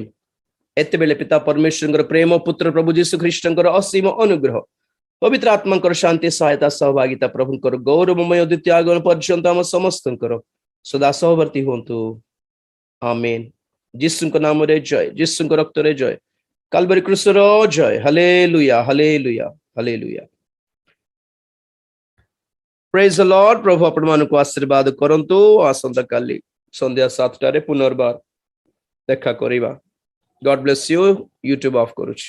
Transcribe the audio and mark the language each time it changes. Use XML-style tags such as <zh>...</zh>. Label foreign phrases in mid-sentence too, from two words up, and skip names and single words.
<or>ଏତେବେଳେ ପିତା ପରମେଶ୍ୱରଙ୍କର ପ୍ରେମ, ପୁତ୍ର ପ୍ରଭୁ ଯୀଶୁ ଖ୍ରୀଷ୍ଟଙ୍କର ଅସୀମ ଅନୁଗ୍ରହ, ପବିତ୍ର ଆତ୍ମାଙ୍କର ଶାନ୍ତି, ସହାୟତା, ସହଭାଗିତା, ପ୍ରଭୁଙ୍କର ଗୌରବମୟ ଦ୍ୱିତୀୟ ଆଗମନ ପର୍ଯ୍ୟନ୍ତ ଆମ ସମସ୍ତଙ୍କର ସଦା ସହବର୍ତ୍ତୀ ହୁଅନ୍ତୁ। ଆମେନ୍। ଯୀଶୁଙ୍କ ନାମରେ ଜୟ, ଯୀଶୁଙ୍କ ରକ୍ତରେ ଜୟ, କାଲବାରୀ କ୍ରୁସର ଜୟ। ହାଲେଲୁୟା, ହାଲେଲୁୟା, ହାଲେଲୁୟା।</or> <en>praise the Lord.</en> <or>ପ୍ରଭୁ ଆପଣମାନଙ୍କୁ ଆଶୀର୍ବାଦ କରନ୍ତୁ। ଆସନ୍ତା କାଲି ସନ୍ଧ୍ୟା 7 ଟାରେ ପୁନର୍ବାର ଦେଖା କରିବା।</or> <en>God bless you.</en> <or>ୟୁଟ୍ୟୁବ୍ ଅଫ୍ କରୁଛ।</or>